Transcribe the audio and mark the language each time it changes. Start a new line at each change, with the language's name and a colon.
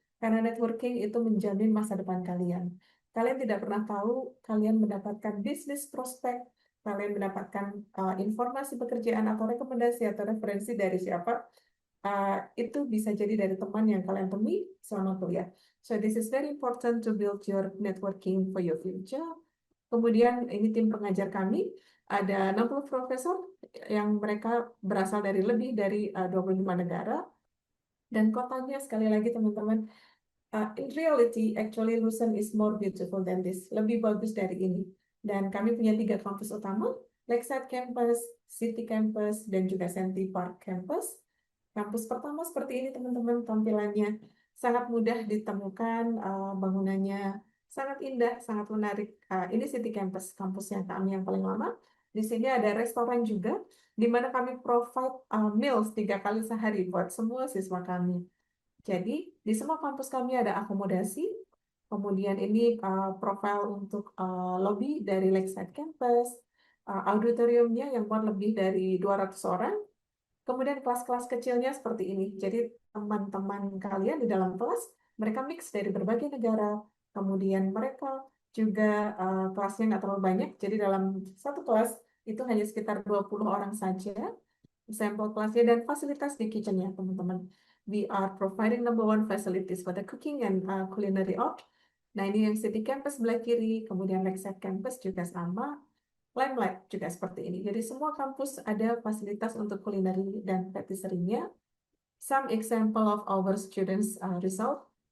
Indonesian: Karena networking itu menjamin masa depan kalian. Kalian tidak pernah tahu, kalian mendapatkan bisnis prospek, kalian mendapatkan informasi pekerjaan atau rekomendasi atau referensi dari siapa, itu bisa jadi dari teman yang kalian temui selama kuliah.
English: So this is very important to build your networking for your future.
Indonesian: Kemudian ini tim pengajar kami, ada 60 profesor yang mereka berasal dari lebih dari 25 negara. Dan kotanya sekali lagi teman-teman,
English: in reality, actually Lucerne is more beautiful than this.
Indonesian: Lebih bagus dari ini. Dan kami punya 3 kampus utama, Lakeside Campus, City Campus, dan juga Senti Park Campus. Kampus pertama seperti ini teman-teman, tampilannya sangat mudah ditemukan, bangunannya sangat indah, sangat menarik. Ini City Campus, kampus yang kami yang paling lama. Di sini ada restoran juga, di mana kami
English: provide meals
Indonesian: 3 kali sehari buat semua siswa kami. Jadi, di semua kampus kami ada akomodasi, kemudian ini profil untuk lobby dari Lakeside Campus, auditoriumnya yang muat lebih dari 200 orang, kemudian kelas-kelas kecilnya seperti ini. Jadi, teman-teman kalian di dalam kelas, mereka mix dari berbagai negara, kemudian mereka juga kelasnya nggak terlalu banyak, jadi dalam satu kelas itu hanya sekitar 20 orang saja, sampel kelasnya dan fasilitas di kitchennya, teman-teman.
English: We are providing number 1 facilities for the cooking and culinary art.
Indonesian: Nah, ini yang City Campus sebelah kiri, kemudian Lakeside Campus juga sama, Limelight juga seperti ini. Jadi semua kampus ada fasilitas untuk culinary dan patisserie-nya.
English: Some example of our students result.